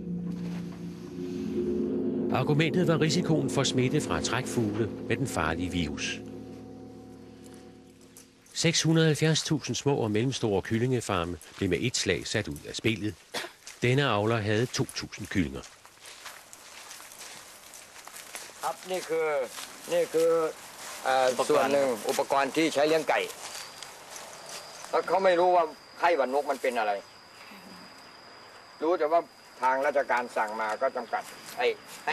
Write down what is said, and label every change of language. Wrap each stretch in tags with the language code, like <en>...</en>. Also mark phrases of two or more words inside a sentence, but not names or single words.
<da>Argumentet var risikoen for smitte fra trækfugle med den farlige virus. 670.000 små og mellemstore kyllingefarme blev med et slag sat ud af spillet. Denne avler havde 2.000 kyllinger.</da> <th>ครับนี่คือส่วนหนึ่งอุปกรณ์ที่ใช้เลี้ยงไก่แล้วเขาไม่รู้ว่าไข้หวัดนกมันเป็นอะไรรู้แต่ว่าทางราชการสั่งมาก็จำกัดให้</th>